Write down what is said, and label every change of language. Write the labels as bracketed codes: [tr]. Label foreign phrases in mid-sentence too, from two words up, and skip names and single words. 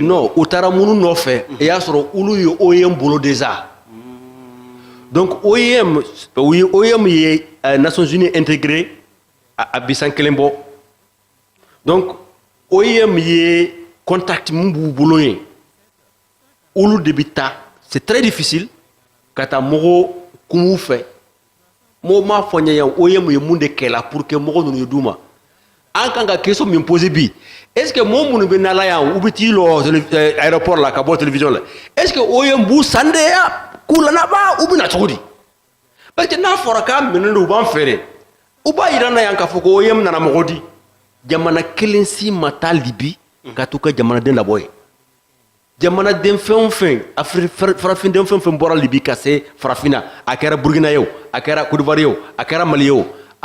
[bm] non u taara minnu nɔfɛ i y'a sɔrɔ olu ye OIM bolo [fr] déjà donc [bm] OIM ye Nations Unies intégré a bisan kelen bɔ donc OIM ye contact mun b'u bolo yen olu de bɛ taa [fr] c'est très difficile [bm] ka taa mɔgɔ kun fɛ mo ma fɔ ɲɛ yan OIM ye mun de kɛla [fr] pour que [bm] mɔgɔ ninnu ye d'u ma an kan ka question min poser bi [fr] est ce que [bm] mɔgɔ minnu bɛ nala yan u bɛ t'i lɔ aéroport la ka bɔ télévision la [fr] est ce que [bm] OIM b'u sandeya k'u lanaba u bɛ na cogo di [fr] parce que [bm] n'a fɔra k'a minɛnen don u b'an feere u b'a yira na yan k'a fɔ ko OIM nana mɔgɔ di jamana kelen si ma taa Libi ka t'u ka jamanaden labɔ yen jamanaden fɛn o fɛn farafinen fɛn o fɛn bɔra Libi ka se farafinna a kɛra Burkina ye o a kɛra Côte d'Ivoire ye o a kɛra Mali ye o a